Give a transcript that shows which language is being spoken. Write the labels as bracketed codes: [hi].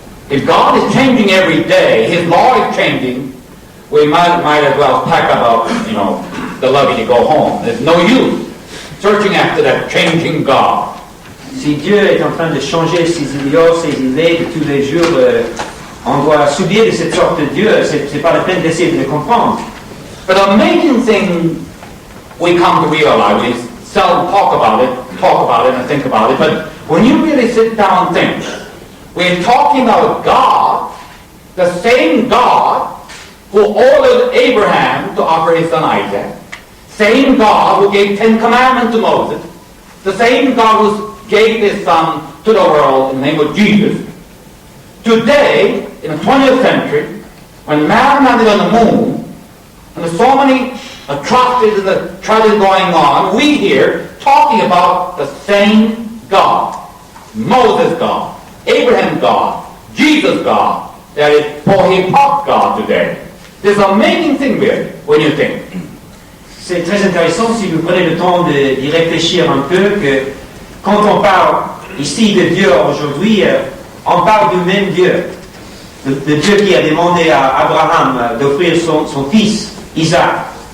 [en] If God is changing every day, His law is changing, we might as well pack up the luggage to go home. There's no use searching after that changing God. [fr] Si Dieu est en train de changer ses idéaux, ses idées de tous les jours, on doit s'oublier de cette sorte de Dieu. C'est pas la peine d'essayer de le comprendre. [en] But the amazing thing we come to realize, we seldom talk about it and think about it, but when you really sit down and think, we're talking about God, the same God who ordered Abraham to offer his son Isaac, same God who gave 10 commandments to Moses, the same God who gave his son to the world in the name of Jesus. Today, in the 20th century, when man landed on the moon, and there's so many atrocities and the tragedy going on, we hear talking about the same God. Moses God, Abraham God, Jesus God, that is Paul God today. There's an amazing thing really, when you think. [fr] C'est très intéressant si vous prenez le temps d'y réfléchir un peu, que quand on parle ici de Dieu aujourd'hui, on parle du même Dieu. Le Dieu qui a demandé à Abraham d'offrir son fils, Isaac.